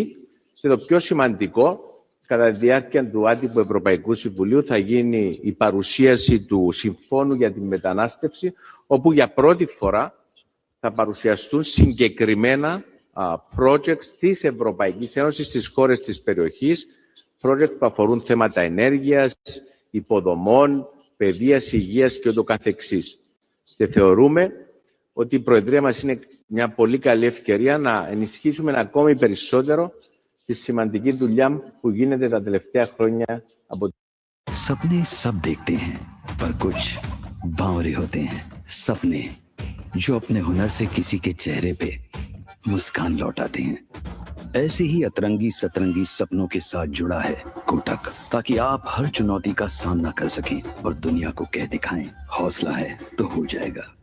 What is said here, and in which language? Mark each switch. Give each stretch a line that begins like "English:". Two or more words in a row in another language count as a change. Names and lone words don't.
Greek: Και το πιο σημαντικό, κατά τη διάρκεια του άτυπου Ευρωπαϊκού Συμβουλίου θα γίνει η παρουσίαση του Συμφώνου για τη Μετανάστευση, όπου για πρώτη φορά θα παρουσιαστούν συγκεκριμένα projects της Ευρωπαϊκής Ένωσης στις χώρες της περιοχής, projects που αφορούν θέματα ενέργειας, υποδομών, παιδείας, υγείας και ούτω καθεξής. Και θεωρούμε ότι η Προεδρία μας είναι μια πολύ καλή ευκαιρία να ενισχύσουμε ακόμη περισσότερο τη σημαντική δουλειά που γίνεται τα τελευταία χρόνια από
Hindi: सपने सब देखते हैं पर कुछ बावरे होते हैं सपने जो अपने हुनर से किसी के चेहरे पे मुस्कान लौटाते हैं। ऐसे ही अतरंगी सतरंगी सपनों के साथ जुड़ा है कोटक, ताकि आप हर चुनौती का सामना कर सकें और दुनिया को कह दिखाएं हौसला है तो हो जाएगा।